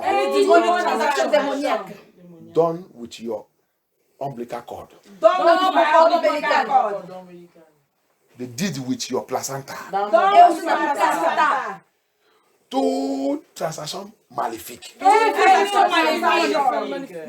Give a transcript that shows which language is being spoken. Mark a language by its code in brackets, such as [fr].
[en] Any demonic transaction démoniaque. done with your umbilical cord, [fr] Dans ma corde ombilicale. [en] they did with your placenta, [fr] Et aussi dans mon placenta. tout transaction maléfique. Toute transaction maléfique.